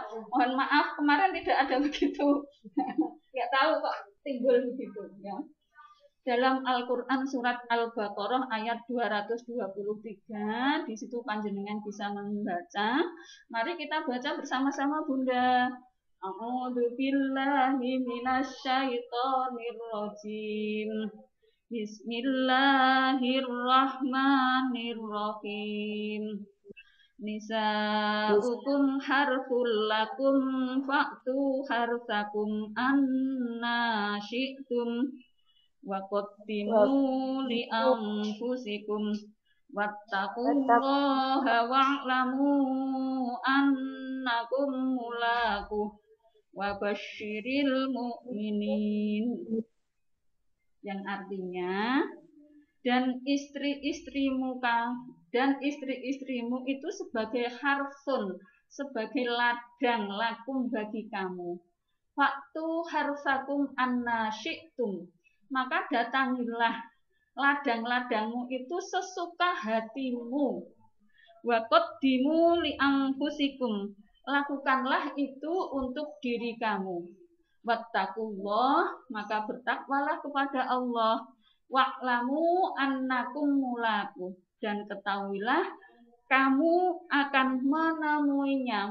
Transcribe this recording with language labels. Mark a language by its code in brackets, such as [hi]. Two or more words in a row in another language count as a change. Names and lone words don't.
[id] Mohon maaf, kemarin tidak ada begitu. Nggak tahu kok timbul begitu ya. Dalam Al-Quran surat Al-Baqarah ayat 223, di situ panjenengan bisa membaca. Mari kita baca bersama-sama Bunda. [ar] أعوذ بالله من الشيطان الرجيم. بسم الله الرحمن الرحيم. نساؤكم حرث لكم فأتوا حرثكم أنى شئتم. وقدموا لأنفسكم واتقوا الله واعلموا أنكم ملاقوه وبشر المؤمنين. [id] Yang artinya, dan istri-istrimu itu sebagai harsun, sebagai ladang lakum bagi kamu. Waktu [ar] حرثكم أنى شئتم, [id] maka datangilah ladang-ladangmu itu sesuka hatimu. [ar] وقدموا لأنفسكم, [id] lakukanlah itu untuk diri kamu. Wattaqullah, maka bertakwalah kepada Allah. [ar] واعلموا أنكم ملاقوه, [id] dan ketahuilah kamu akan menemuinya.